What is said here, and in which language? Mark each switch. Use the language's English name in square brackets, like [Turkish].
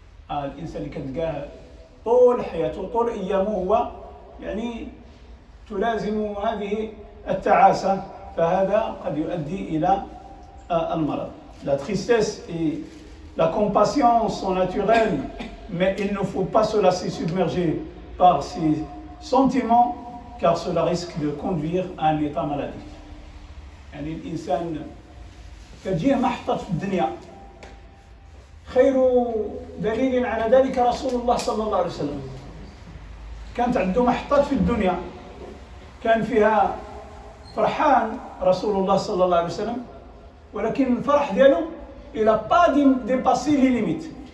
[Arabic] الإنسان اللي كتلقاه طول حياته طول أيامه هو يعني تلازم هذه التعاسة، فهذا قد يؤدي إلى المرض. [French] La tristesse et la compassion sont naturelles, mais il ne faut pas se laisser submerger par ces sentiments, car cela risque de conduire à un état maladif. [Arabic] يعني الإنسان كتجيه محطة في الدنيا. خير دليل على ذلك رسول الله صلى الله عليه وسلم. كانت عنده محطات في الدنيا كان فيها فرحان رسول الله صلى الله عليه وسلم، ولكن الفرح ديالو [French] il n'a pas dépassé les limites.